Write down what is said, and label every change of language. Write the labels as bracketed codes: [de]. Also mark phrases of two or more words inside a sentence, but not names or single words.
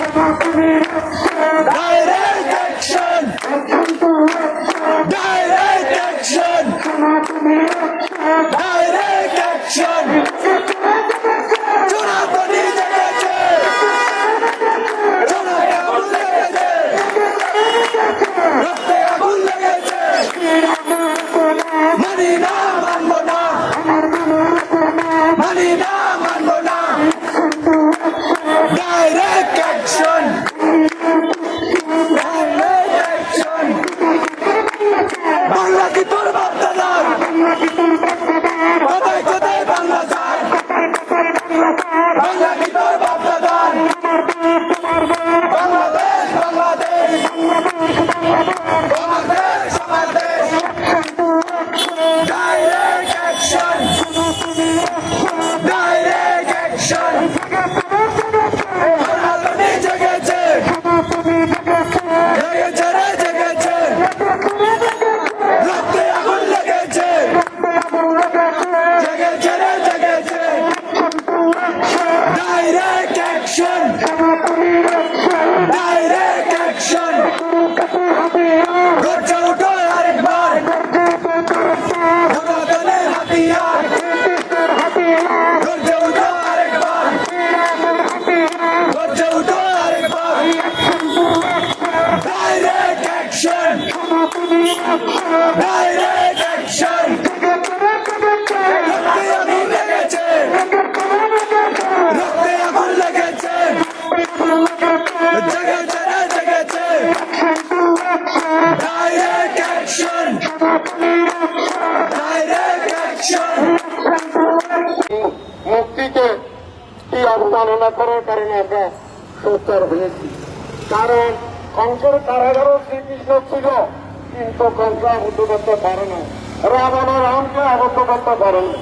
[en] Direct action! Direct action! Direct action! [bn] চুনাতনি জেগেছে! চুনায় আগুন লেগেছে! রক্তে আগুন লেগেছে! মানি না, মানব না! মানি না, মানব না! [en] Direct action! Direct action! [bn] বাংলা কি তোর বাপদাদার? কোথায় কোথায় বাংলা চাই? বাংলা কি তোর বাপদাদার? বাংলাদেশ, বাংলাদেশ! আমার দেশ, আমার দেশ! [en] Direct action! Direct action! [bn] চুনাতনি জেগেছে! জেগেছে রে, জেগেছে! রক্তে আগুন লেগেছে! জেগেছে রে, জেগেছে! [en] Direct action! Direct action! [bn] গর্জে উঠো আরেকবার! চুনাতনির হাতিয়ার! গর্জে উঠো আরেকবার! গর্জে উঠো আরেকবার! [en] Direct action! Direct action! [bn] রক্তে আগুন লেগেছে! রক্তে আগুন লেগেছে! জেগেছে রে, জেগেছে! [en] Direct action! Direct action! [bn] মুক্তিকে কি অবমাননা করার কারণে আমরা সোচ্চার হয়েছি। কারণ কংসের কারাগারও শ্রীকৃষ্ণ ছিল, কিন্তু কংস আবদ্ধ করতে পারে না, রাবণ রামকে আবদ্ধ করতে পারে না।